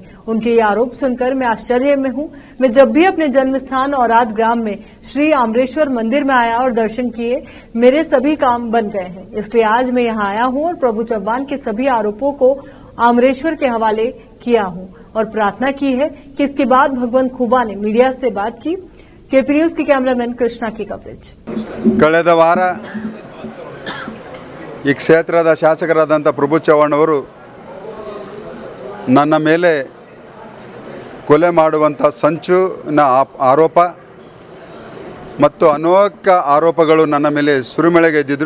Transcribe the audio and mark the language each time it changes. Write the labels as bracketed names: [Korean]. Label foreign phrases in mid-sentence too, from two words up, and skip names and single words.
[Hindi] उनके ये आरोप सुनकर मैं आश्चर्य में हूं। मैं जब भी अपने जन्म स्थान औराद ग्राम में श्री आम्रेश्वर मंदिर में आया और दर्शन किए, मेरे सभी काम बन गए हैं। इसलिए आज मैं यहाँ आया हूं और प्रभु चव्हाण के सभी आरोपों को आम्रेश्वर के हवाले किया हूं और प्रार्थना की है कि इसके बाद भगवंत खुबा ने मीडिया से बात की। केपी न्यूज के कैमरामैन कृष्णा की कवरेज। [Kannada] कಳೆದ ವಾರ ಈ ಕ್ಷೇತ್ರದ ಶಾಸಕರಾದಂಥ ಪ್ರಭು ಚವ್ಹಾಣ್ ಅವರು ನನ್ನ ಮೇಲೆ ಕೊಲೆ ಮಾಡುವಂಥ ಸಂಚಿನ ಆರೋಪ ಮತ್ತು ಅನೇಕ ಆರೋಪಗಳು ನನ್ನ ಮೇಲೆ ಸುರಿಮಳೆಗೆದ್ದಿದ್ದರು.